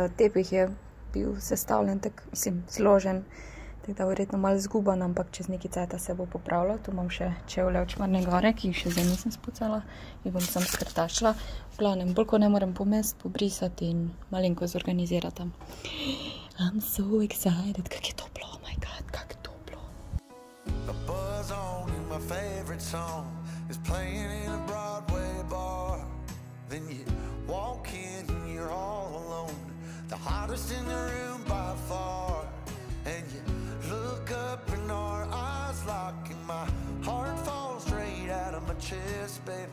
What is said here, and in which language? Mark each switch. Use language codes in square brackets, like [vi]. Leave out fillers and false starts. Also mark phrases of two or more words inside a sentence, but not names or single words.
[sl] Tepih je bil sestavljen, tak, mislim, zložen. Tako da verjetno malo zguban, ampak čez nekaj cajta se bo popravljal. Tu imam še čevlje od Črne gore, ki jih še zdaj nisem spucala. Jih bom sam skrtačila. V glavnem, balkone moram pomest, pobrisati in malenko zorganizirati tam. [en] I'm so excited. [sl] Kak je toplo, [en] oh my god, [sl] kak je toplo. [en] The buzz on in my favorite song is playing in a Broadway bar. Then you walk in and you're all alone, the hottest in the room by far. And you look up and our eyes lock and my heart falls straight out of my chest, baby.